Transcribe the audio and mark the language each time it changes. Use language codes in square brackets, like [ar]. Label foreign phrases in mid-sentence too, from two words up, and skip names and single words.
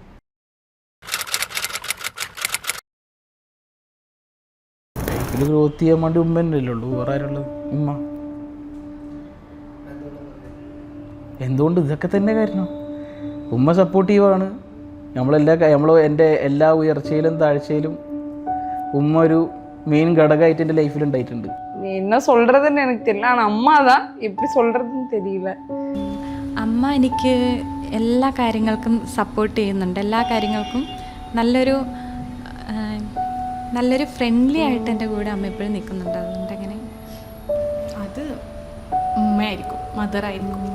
[ml] ഇത് ഗ്രോത്ത് ചെയ്യാൻ വേണ്ടി ഉമ്മ തന്നെയല്ലേ ഉള്ളൂ, വേറെ ആരുള്ളത്? ഉമ്മ. എന്തുകൊണ്ട്? ഇതൊക്കെ തന്നെ കാരണം. ഉമ്മ സപ്പോർട്ടീവാണ്. എൻ്റെ എല്ലാ ഉയർച്ചയിലും താഴ്ചയിലും ഉമ്മ ഒരു മെയിൻ ഘടകമായിട്ട് എൻ്റെ ലൈഫിൽ ഉണ്ടായിട്ടുണ്ട്. [ta] என்ன சொல்கிறதுன்னு எனக்கு தெரியல, ஆனால் அம்மா தான் எப்படி சொல்கிறதுன்னு தெரியல. [ml] അമ്മ എനിക്ക് എല്ലാ കാര്യങ്ങൾക്കും സപ്പോർട്ട് ചെയ്യുന്നുണ്ട്. എല്ലാ കാര്യങ്ങൾക്കും നല്ലൊരു ഫ്രണ്ട്ലി ആയിട്ട് എൻ്റെ കൂടെ അമ്മ എപ്പോഴും നിൽക്കുന്നുണ്ട്. അതുകൊണ്ട് അങ്ങനെ അത് ഉമ്മയായിരിക്കും, മദറായിരിക്കും.